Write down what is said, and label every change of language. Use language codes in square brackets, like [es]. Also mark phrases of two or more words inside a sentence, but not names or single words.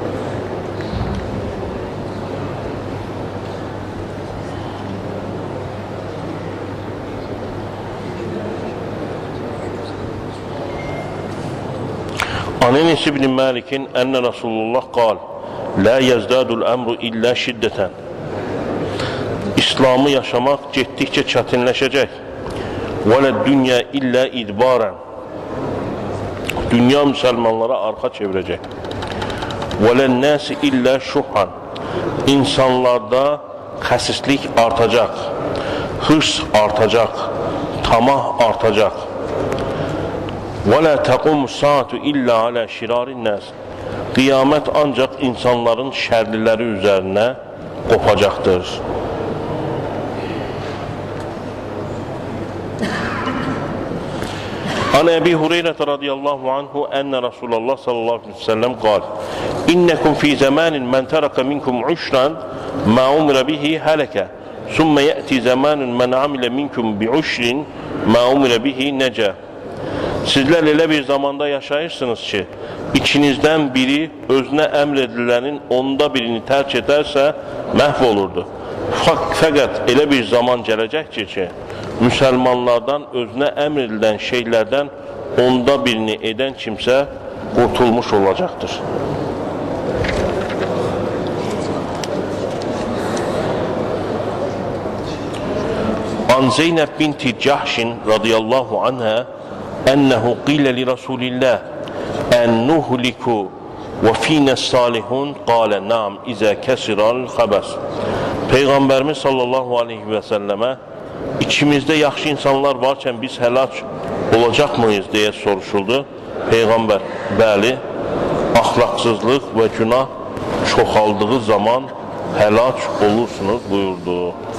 [ar] عن أنس بن مالك أن رسول الله قال لا يزداد الأمر إلا شدة. [az] İslamı yaşamak getdikcə çətinləşəcək. [ar] وَلَا الدنيا إلا إدبارا. [az] Dünya müsəlmanlara arxa çevirəcək. [ar] وَلَا النَّاسِ إلا شحا. [az] İnsanlarda xəsislik artacaq, hırs artacaq, tamah artacaq. [ar] وَلَا تَقُمُ السَّاعَةُ illə عَلَى شِرَارِ النَّاسِ. [az] Qiyamət ancaq insanların şərliləri üzərinə qopacaqdır. [ar] عن أبي هريرة رضي الله عنه أن رسول الله صلى الله عليه وسلم قال إنكم في زمان من ترك منكم عشر ما أمر به هلك ثم يأتي زمان من عمل منكم بعشر ما أمر به نجا. [az] Sizler elə bir zamanda yaşayırsınız ki, içinizden biri özünə əmr edilənin onda birini tərk edərsə məhv olurdu. Fəqət elə bir zaman gələcəkdir ki, müsəlmanlardan özünə əmr edilən şeylərdən onda birini edən kimsə qurtulmuş olacaqdır. [ar] عن زينب بنت جحش رضي الله عنها أنه قيل لرسول الله أنهلك وفينا صالحون قال نعم إذا كثر الخبث. [az] Peygamberimiz [ar] صلى الله عليه وسلم [az] İçimizde yaxşı insanlar varken biz həlak olacaq mıyız deyə soruşuldu. Peygamber, bəli, ahlaqsızlıq və günah çoxaldığı zaman həlak olursunuz buyurdu.